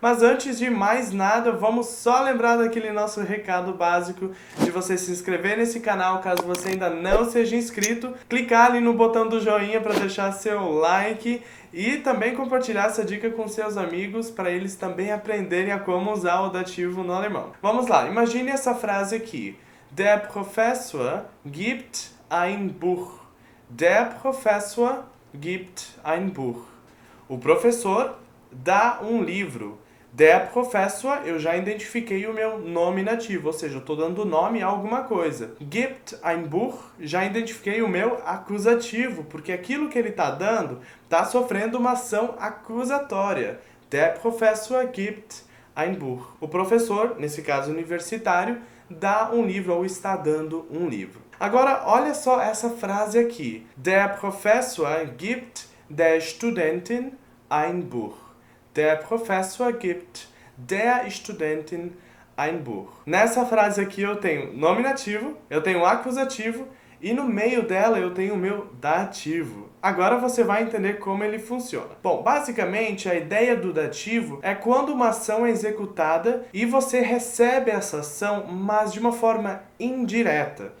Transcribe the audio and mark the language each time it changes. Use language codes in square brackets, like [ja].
[pt] Mas antes de mais nada, vamos só lembrar daquele nosso recado básico de você se inscrever nesse canal caso você ainda não seja inscrito, clicar ali no botão do joinha para deixar seu like e também compartilhar essa dica com seus amigos para eles também aprenderem a como usar o dativo no alemão. Vamos lá, imagine essa frase aqui. [de] Der Professor gibt ein Buch. Der Professor gibt ein Buch. [pt] O professor dá um livro. [de] Der Professor, [pt] eu já identifiquei o meu nominativo, ou seja, eu estou dando nome a alguma coisa. [de] Gibt ein Buch, [pt] já identifiquei o meu acusativo, porque aquilo que ele está dando está sofrendo uma ação acusatória. [de] Der Professor gibt ein Buch. [pt] O professor, nesse caso universitário, dá um livro ou está dando um livro. Agora, olha só essa frase aqui. [de] Der Professor gibt der Studentin ein Buch. Der Professor gibt der Studentin ein Buch. [pt] Nessa frase aqui eu tenho nominativo, eu tenho acusativo e no meio dela eu tenho o meu dativo. Agora você vai entender como ele funciona. Bom, basicamente a ideia do dativo é quando uma ação é executada e você recebe essa ação, mas de uma forma indireta.